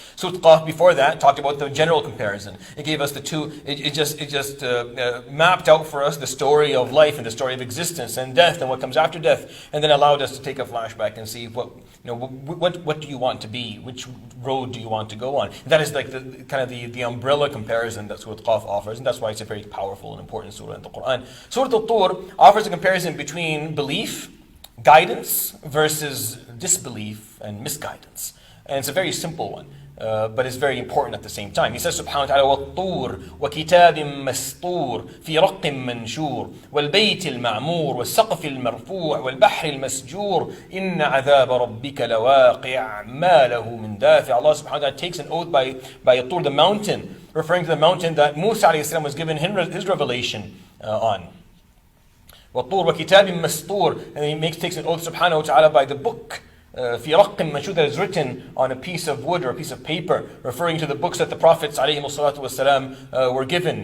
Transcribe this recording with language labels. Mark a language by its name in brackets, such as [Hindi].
[English] Surat Qaf before that talked about the general comparison. It gave us the two, it just mapped out for us the story of life and the story of existence and death and what comes after death, and then allowed us to take a flashback and see what do you want to be, which road do you want to go on. And that is like the umbrella comparison that Surat Qaf offers, and that's why it's a very powerful and important surah in the Quran. Surat At-Tur offers a comparison between belief, guidance, versus disbelief and misguidance. And it's a very simple one, but it's very important at the same time. He says subhanahu wa ta'ala, [Arabic] وَالطُّورِ وَكِتَابٍ مَسْطُورٍ فِي رَقٍّ مَنْشُورٍ وَالْبَيْتِ الْمَعْمُورِ وَالسَّقْفِ الْمَرْفُوعِ وَالْبَحْرِ الْمَسْجُورِ إِنَّ عَذَابَ رَبِّكَ لَوَاقِعٌ مَا لَهُ مِنْ دَافِعٍ. [English] Allah subhanahu wa ta'ala takes an oath by At-Tur, the mountain, referring to the mountain that Musa alayhi salam was given his revelation on. [Arabic] وَالطُّورِ وَكِتَابٍ مَسْطُورٍ, [English] and he takes an oath subhanahu wa ta'ala by the book, [Arabic] فِي رَقٍّ مَنْشُورٍ, [English] that is written on a piece of wood or a piece of paper, referring to the books that the Prophets ﷺ were given.